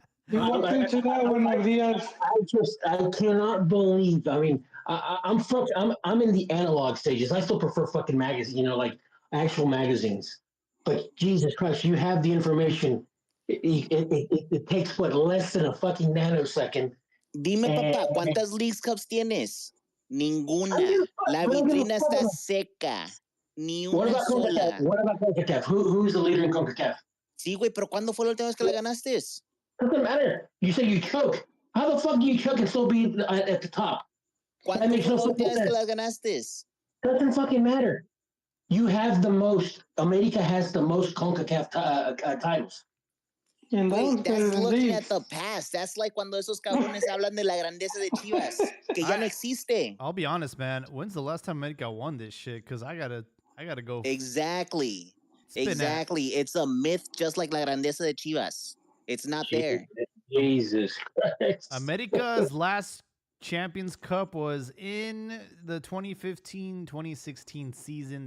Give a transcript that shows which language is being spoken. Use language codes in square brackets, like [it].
[en] You walked into that one, Diaz. I cannot believe. I mean, I'm in the analog stages. I still prefer fucking magazines, like actual magazines. But Jesus Christ, you have the information. It takes what, less than a fucking nanosecond. [es] Dime, papá, ¿cuántas Leagues Cups tienes? Ninguna. La vitrina está seca. Ni una sola. [en] What about CONCACAF? Who's the leader in CONCACAF? [es] Sí, güey, pero ¿cuándo fue la última vez que la ganaste? [en] Doesn't matter. You say you choke. How the fuck do you choke and still be at the top? [es] ¿Cuándo fue la última vez que la ganaste? [en] Doesn't fucking matter. You have the most. America has the most CONCACAF titles. Wait, that's looking at the past. That's like [es] cuando esos cabrones hablan de la grandeza de Chivas, que ya no existe. [en] I'll be honest, man. When's the last time America won this shit? Because I gotta go. Exactly. It's a myth, just like [es] la grandeza de Chivas. [en] It's not there. Jesus Christ. America's last Champions Cup was in the 2015-2016 season.